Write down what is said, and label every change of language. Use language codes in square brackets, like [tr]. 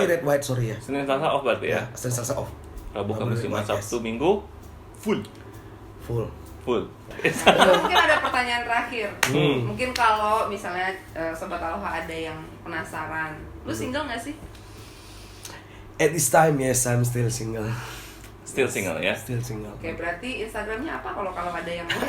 [id] di Red White, sorry ya. Senin, Selasa off berarti ya. Senin Selasa off. Rabu, Rabu Kamis, Red Jumat, White, Sabtu, [en] yes. [id] Minggu full. Full. Full. Mungkin ada pertanyaan terakhir. Mungkin kalau misalnya Sobat Aloha ada yang penasaran, lu single nggak sih? [en] At this time, yes, I'm still single. Still single ya. Still single. [id] Oke, berarti Instagramnya apa kalau ada yang